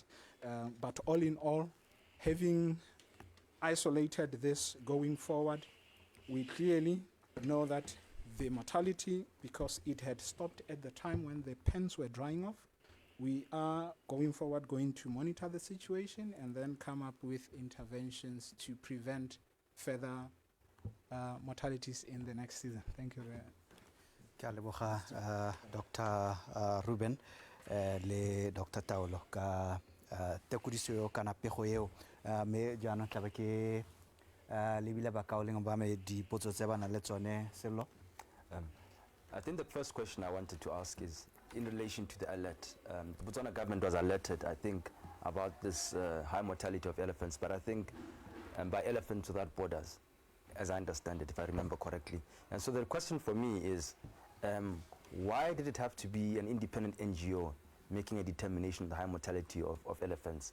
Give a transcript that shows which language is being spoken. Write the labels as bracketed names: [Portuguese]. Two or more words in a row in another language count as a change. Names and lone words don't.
[English] But all in all, having isolated this going forward, we clearly know that the mortality, because it had stopped at the time when the pens were drying off, we are going to monitor the situation and then come up with interventions to prevent further mortalities in the next season. Thank you very much. [Tswana] Ke a leboga Dr. Ruben le Dr. Taolo ka tekodiso eo kana pego eo me jaanong tlabe ke lebile bakaoleng ba me dipotso tse ba nang le tsone Sello. [English] I think the first question I wanted to ask is in relation to the alert. The Botswana government was alerted, I think, about this high mortality of elephants, but I think by Elephants Without Borders, as I understand it, if I remember correctly. And so the question for me is, why did it have to be an independent NGO making a determination of the high mortality of elephants?